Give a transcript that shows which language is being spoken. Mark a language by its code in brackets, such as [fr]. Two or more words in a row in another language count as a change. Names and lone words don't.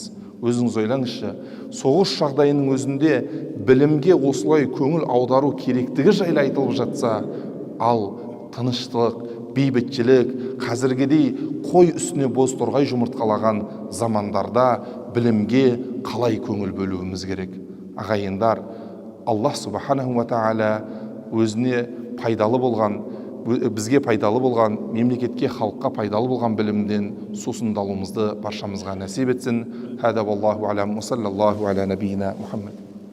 [kk] Өзіңіз ойлаңызшы, соғыс жағдайының өзінде білімге осылай көңіл аудару керектігі жайлы айтылып жатса, ал тыныштық, бейбітшілік, қазіргідей қой үстіне боз торғай жұмыртқалаған замандарда білімге қалай көңіл бөлуіміз керек? Ағайындар, Аллах [ar] سبحانه وتعالى [kk] өзіне пайдалы болған, бізге пайдалы болған, мемлекетке, халыққа пайдалы болған білімден сусындалуымызды баршамызға нәсіп етсін. [ar] هذا والله أعلم صلى الله على نبينا محمد.